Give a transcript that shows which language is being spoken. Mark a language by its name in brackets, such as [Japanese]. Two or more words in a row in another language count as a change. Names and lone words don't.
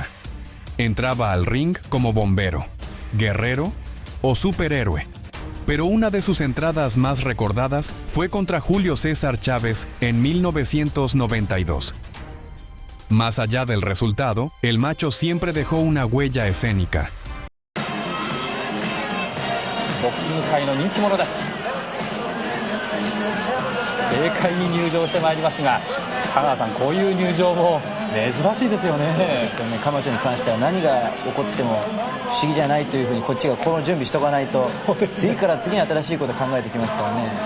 [Spanish] Entraba al ring como bombero, guerrero o superhéroe. Pero una de sus entradas más recordadas fue contra Julio César Chávez en 1992. Más allá del resultado, el Macho siempre dejó una huella escénica. [Japanese] ボクシング界の人気者です。軽快に入場してまいりますが、香川さん、こういう入場も珍しいですよね。カマチョに関しては何が起こっても不思議じゃないというふうにこっちが心の準備しとかないと、次から次に新しいことを考えてきますからね。